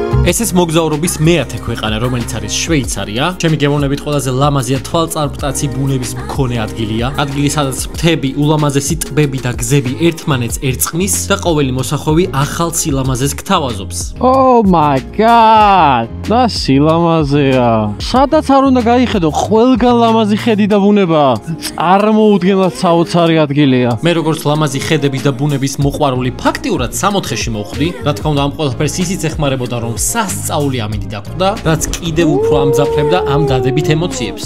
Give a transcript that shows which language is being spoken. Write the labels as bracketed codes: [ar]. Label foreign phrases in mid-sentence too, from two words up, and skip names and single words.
[ka] ეს ეს მოგზაურობის მე-10 ქვეყანა, რომელიც არის შვეიცარია. ჩემი გემოვნებით ყველაზე ლამაზია თვალწარმტაცი ბუნების მქონე ადგილია. ადგილი, სადაც მთები, ულამაზესი ტბები და გზები ერთმანეთს ერწყმის და ყოველი მოსახვევი ახალ სილამაზეს გთავაზობს. [en] Oh my god! [ka] და სილამაზეა. სადაც არ უნდა გაიხედო, ყველგან ლამაზი ხედი და ბუნება. წარმოუდგენლად საოცარი ადგილია. მე როგორც ლამაზი ხედები და ბუნების მოყვარული ფაქტიურად 60-ში მოვხვდი. რა თქმა უნდა, ამ ყველაფერს ისიც ეხმარებოდა, რომ სასწაული ამინდი დაგვდა, რაც კიდევ უფრო ამძაფრებდა ამ დადებით ემოციებს.